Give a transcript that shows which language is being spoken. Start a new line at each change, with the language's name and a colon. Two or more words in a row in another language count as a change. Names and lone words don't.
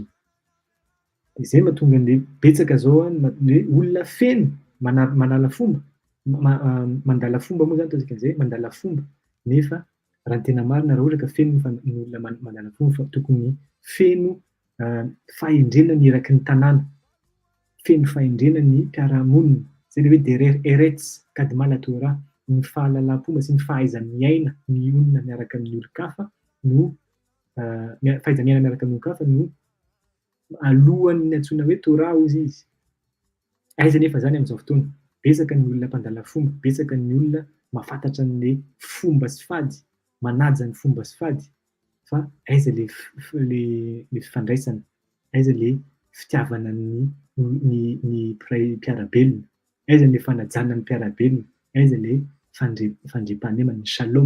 Malagasy: De zay mahatonga an'le betsaka zao hoe olona feno manala fomba, mandala fomba moa zany ataontsika an'izay, mandala fomba nefa raha ny tena marina raha ohatra ka feno ny olona mandala fomba fa tokony feno fahendrena ny eraky ny tanàna, feno fahendrena ny mpiara-monina, zay le hoe
Hebrew: דרך ארץ קדמה לתורה,
Malagasy: ny fahalalam-pomba sy ny fahaiza-miaina mionona miaraka amin'ny olon-kafa no fahaiza-miaina miaraka amin'ny olon-kafa no alohan'ny antsoina hoe Torah hozy izy. Aiza nefa zany am'izao fotoana, betsaka ny olona mpandala fomba, betsaka ny olona mahafantatra an'le fomba sy fady, manaja ny fomba sy fady, fa aiza le fifandraisana, aiza le fitiavana ny mpiarabelona, aiza le fanajana ny mpiarabelona, aiza le fandriam-pahalemana, ny shalom.